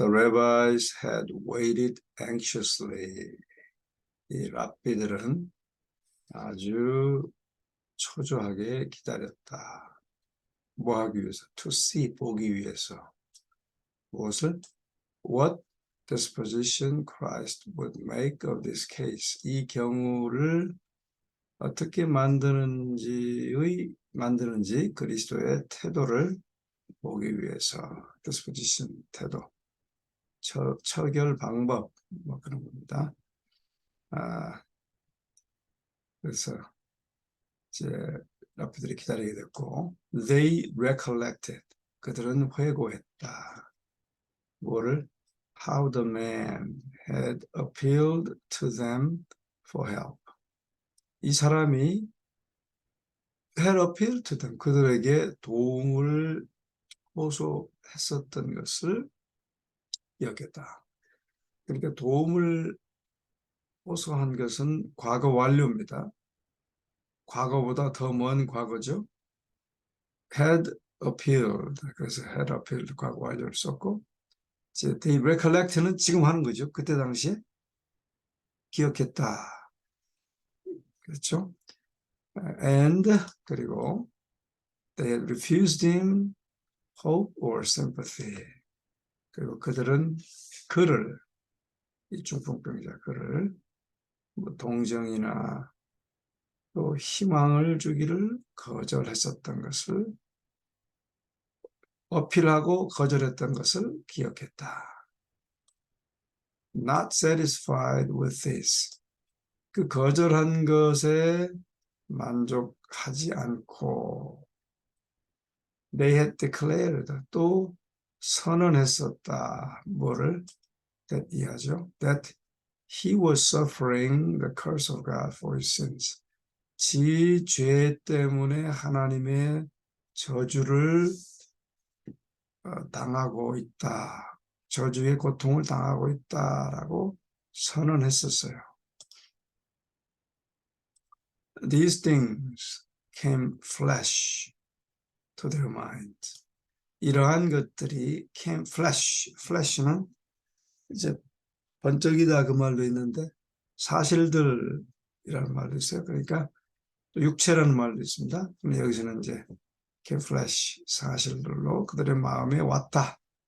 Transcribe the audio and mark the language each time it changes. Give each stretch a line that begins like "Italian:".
English: boys had waited anxiously.
Korean: 이 랍비들은 아주 초조하게 기다렸다. 뭐 하기 위해서?
English: To see,
Korean: 보기 위해서. 무엇을?
English: What disposition Christ would make of this case.
Korean: 이 경우를 어떻게 만드는지 그리스도의 태도를 보기 위해서. disposition, 태도. 처결 방법, 뭐 그런 겁니다. 그래서 이제 랍비들이 기다리게 됐고,
English: they recollected.
Korean: 그들은 회고했다. 뭐를?
English: How the man had appealed to them for help.
Korean: 이 사람이
English: had appealed to them.
Korean: 그들에게 도움을 호소했었던 것을 기억했다. 그러니까 도움을 호소한 것은 과거 완료입니다. 과거보다 더 먼 과거죠.
English: had appealed.
Korean: 그래서
English: had appealed
Korean: 과거 완료를 썼고, 이제
English: they recollect
Korean: 는 지금 하는 거죠. 그때 당시에 기억했다. 그렇죠?
English: And
Korean: 그리고
English: they had refused him hope or sympathy.
Korean: 그리고 그들은 그를, 이 중풍병자 그를 뭐 동정이나 또 희망을 주기를 거절했었던 것을, 어필하고 거절했던 것을 기억했다.
English: Not satisfied with this.
Korean: 그 거절한 것에 만족하지 않고
English: they had declared,
Korean: 또 선언했었다. 뭐를? that 이하죠.
English: that he was suffering the curse of God for his sins.
Korean: 지 죄 때문에 하나님의 저주를 당하고 있다. 저주의 고통을 당하고 있다라고 선언했었어요.
English: These things came flash to their mind.
Korean: 이러한 것들이
English: came flash.
Korean: flash는 이제 번쩍이다 그 말도 있는데 사실들이라는 말도 있어요. 그러니까 또 육체라는 말도 있습니다. 근데 여기서는 이제
English: came flash,
Korean: 사실들로 그들의 마음에 왔다.